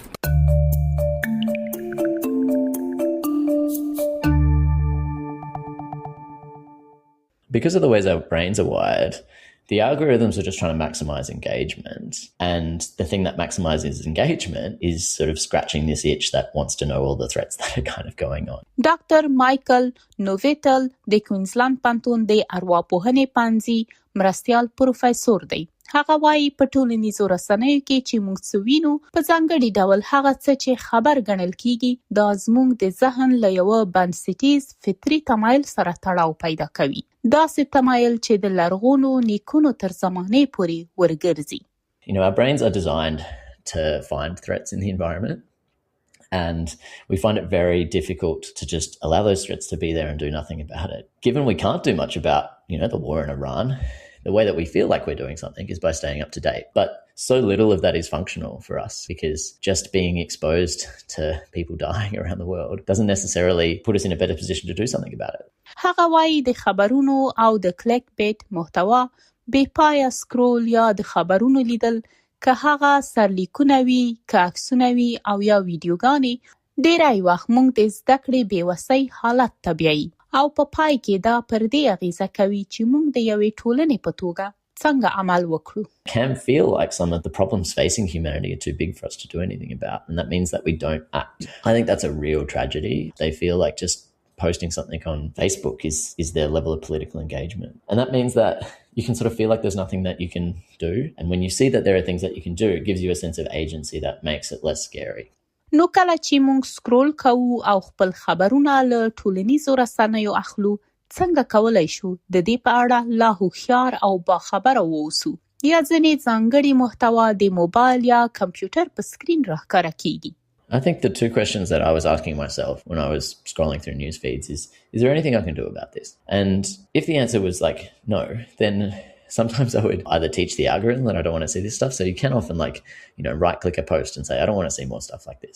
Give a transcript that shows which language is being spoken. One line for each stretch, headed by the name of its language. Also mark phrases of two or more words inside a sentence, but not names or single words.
English: Because of the ways our brains are wired, the algorithms are just trying to maximize engagement. And the thing that maximizes engagement is sort of scratching this itch that wants to know all the threats that are kind of going on.
Pashto: ډاکټر مایکل نوویټل د کوینزلند پوهنتون د ارواپوهنې پوهنځي مرستیال پروفیسور دی. هغه وايي په ټولنیزو رسنیو کې چې موږ څه وینو په ځانګړي ډول هغه څه چې خبر ګڼل کیږي دا زموږ د ذهن له یوه بنسټیز فطري تمایل سره تړاو پیدا کوي. داسې تمایل چې د لرغونو نیکونو تر زمانې پورې ورګرځي.
English: Our brains are designed to find threats in the environment. And we find it very difficult to just allow those threats to be there and do nothing about it. Given we can't do much about, the war in Iran, the way that we feel like we're doing something is by staying up to date. But so little of that is functional for us because just being exposed to people dying around the world doesn't necessarily put us in a better position to do something about it.
Pashto: هغه وايي د خبرونو او د
English: click bait
Pashto: محتوا بې پایه سکرول یا د خبرونو لیدل که هغه سرلیکونه وي، که عکسونه وي او یا ویډیوګانې ډېری وخت موږ د زده کړې بېوسۍ حالت ته بیایي او په پای کې دا پر دې اغیزه کوي چې موږ د یوې ټولنې په توګه څنګه عمل وکړو.
English: Can feel like some of the problems facing humanity are too big for us to do anything about, and that means that we don't act. I think that's a real tragedy. They feel like just posting something on Facebook is their level of political engagement. And that means that you can sort of feel like there's nothing that you can do. And when you see that there are things that you can do, it gives you a sense of agency that makes it less scary.
Pashto: نو کله چې موږ سکرول کوو او خپل خبرونه له ټولنیزو رسنیو اخلو څنګه کولای شو د دې په اړه لا هوښیار او باخبره واوسو. یا ځینې ځانګړي محتوا د موبایل یا کمپیوټر په سکرین راښکاره کیږي.
English: I think the two questions that I was asking myself when I was scrolling through news feeds is there anything I can do about this? And if the answer was like no, then sometimes I would either teach the algorithm that I don't want to see this stuff. So you can often right click a post and say, I don't want to see more stuff like this.